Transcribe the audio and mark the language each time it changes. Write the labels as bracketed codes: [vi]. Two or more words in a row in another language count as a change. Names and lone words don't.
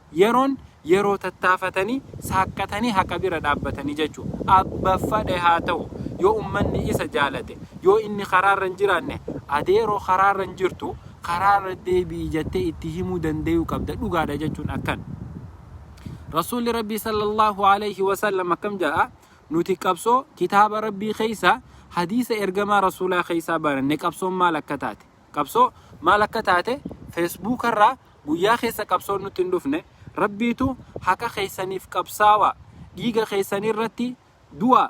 [om] Yeroon yeroo tattaafatanii saaqqatanii haqa bira dhaabbatanii jechuudha. Abba fadhe haa ta'u yoo ummanni isa jaalate, yoo inni karaarra hin jiraanne adeeroo karaarra hin jirtu karaarra deebi'i jettee itti himuu danda'uu qabda. Dhugaadha jechuun akkan. Rasuulli Rabbii [ar] صلى الله عليه وسلم [om] akkam jedha, nuti qabsoo kitaaba Rabbii keessa hadiisa ergamaa Rasuulaa keessa baranne qabsoon maal akka taate. Qabsoo maal akka taate Feesbuukarraa guyyaa keessa qabsoon nutti hin dhufne. Rabbiitu haqa keessaniif qabsaawa, dhiiga keessanirratti du'a.